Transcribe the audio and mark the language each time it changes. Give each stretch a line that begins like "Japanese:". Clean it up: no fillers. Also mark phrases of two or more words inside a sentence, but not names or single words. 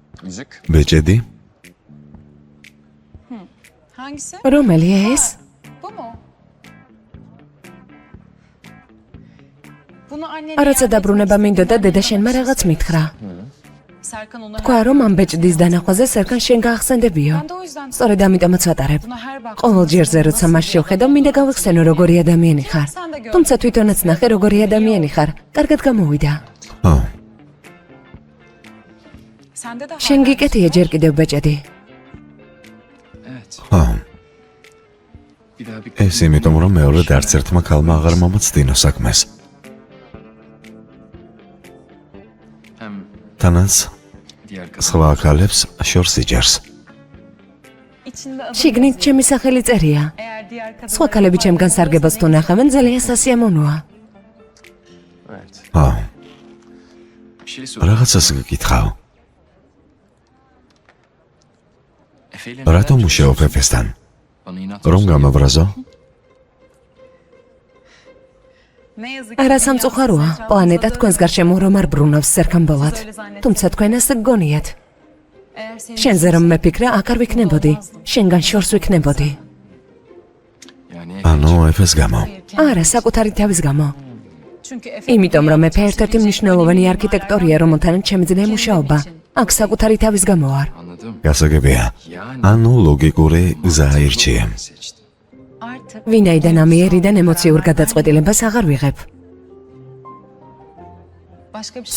Georgian: ბეჭედი?
Turkish: Hangisi?
Georgian: რომელია ეს?
Turkish: Bu mu? Bunu annen
Georgian: არაცა დაბრუნება მინდოდა დედა შენმა რაღაც მითხრა.
Turkish: Serkan onu
Georgian: თქვა რომ ამ ბეჭდის დანახვაზე სერკან შენ გაახსენდებიო.
Turkish: Ben de o yüzden
Georgian: სწორედ ამიტომაც ვატარებ.
Turkish: buna her bak.
Georgian: ყოველ ჯერზე როცა მას შევხედავ, მინდა გავიხსენო როგორი ადამიანი ხარ. თუმცა თვითონაც ნახე როგორი ადამიანი ხარ. კარგად გამოვიდა. ო,
Turkish: Sende de
Georgian: შენ გიკეთია ჯერ კიდევ ბეჭედი. ო. ეს იმიტომ რომ მეორე არც ერთმა ქალმა აღარ მომწდინო საქმეს. თანაც სხვა ქალებს შორს იჯერს.
Turkish: içinde adı
Georgian: შიგნით ჩემი სახელი წერია.
Turkish: eğer diğer kadın
Georgian: სხვა ქალები ჩემგან სარგებას თუ ნახავენ, ძალიან სასიამოვნოა. ო, რაღაცას გიკითხავ. რატომ მუშაობ ეფესთან? რომ გამაბრაზო?
Turkish: ne yazık
Georgian: არა სამწუხაროა, პლანეტა თქვენს გარშემო რომ არ ბრუნავს სერკამბოლად. თუმცა თქვენ ასე გგონიათ.
Turkish: eğer senin
Georgian: შენზე რომ მეფიქრა, აქ არ ვიქნებოდი. შენგან შორს ვიქნებოდი. ანუ ეფეს გამო. არა, საკუთარი თავის გამო.
Turkish: çünkü
Georgian: იმიტომ რომ მეფე ერთ-ერთი მნიშვნელოვანი არქიტექტორია, რომელთანაც შემიძლია მუშაობა. აქ საკუთარი თავის გამო არ. გასაგებია. ანუ ლოგიკური გზა ირჩიე.
Turkish: artık
Georgian: ვინაიდან ამიერიდან ემოციურ გადაწყვეტილებას აღარ ვიღებ.
Turkish: başka bir şey